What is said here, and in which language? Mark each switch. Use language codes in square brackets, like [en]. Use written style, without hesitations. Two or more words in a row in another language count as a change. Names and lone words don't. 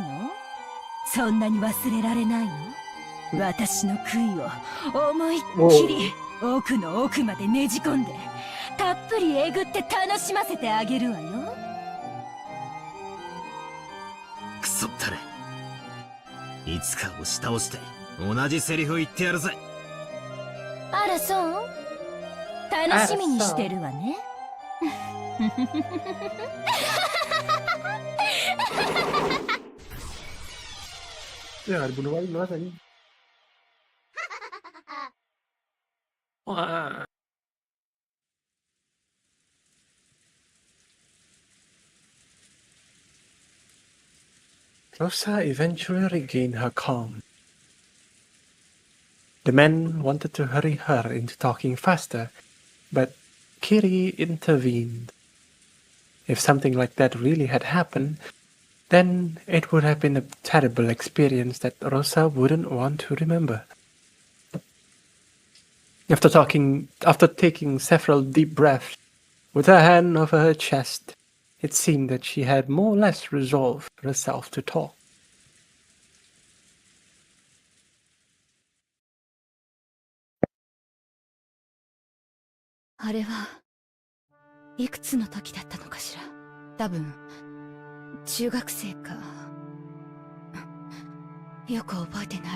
[ja] そんなに忘れられないの？私の悔いを思いっきり奥の奥までねじ込んでたっぷりえぐって楽しませてあげるわよ。くそったれ。いつか押し倒して同じセリフ言ってやるぜ。あらそう？楽しみにしてるわね。 [id] Ya, dibunuh lagi mas ini. Wah. [en] Rosa eventually regained her calm. The men wanted to hurry her into talking faster, but Kiri intervened. If something like that really had happened, then it would have been a terrible experience that Rosa wouldn't want to remember. After taking several deep breaths, with her hand over her chest, it seemed that she had more or less resolved herself to talk. [ja] あれはいくつの時だったのかしら。多分中学生か。よく覚えてない。